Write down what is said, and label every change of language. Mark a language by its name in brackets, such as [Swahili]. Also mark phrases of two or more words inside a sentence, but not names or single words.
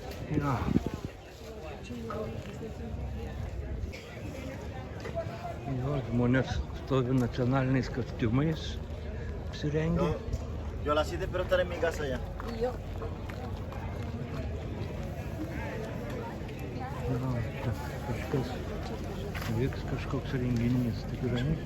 [Lithuanian] Jo. Jo, žmonės stovi nacionaliniais kostiumais apsirengę. [Spanish] Yo a las 7 espero estar en mi casa ya. [Lithuanian] Jo, čia kažkas vyks, kažkoks renginys tikrai.